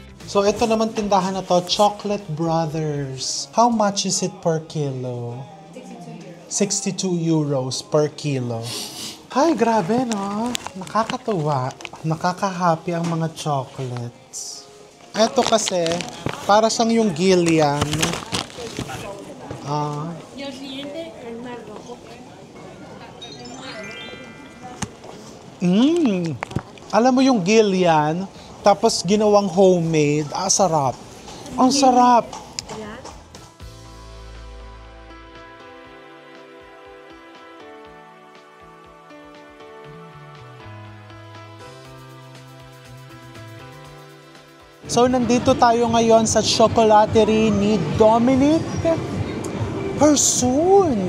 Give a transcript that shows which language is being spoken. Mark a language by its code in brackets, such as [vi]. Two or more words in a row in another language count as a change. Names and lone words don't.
[tl] So, ito naman tindahan na to, Chocolate Brothers. [en] How much is it per kilo? 62 euros per kilo. [tl] Ay, grabe, no? Nakakatuwa. Nakaka-happy ang mga chocolates. Ito kasi, para siyang yung Gillian. [es] Y el siguiente, el más rojo. [tl] Alam mo yung Gillian, tapos ginawang homemade. Sarap. Ang sarap. So, nandito tayo ngayon sa chocolaterie ni Dominic Persoon.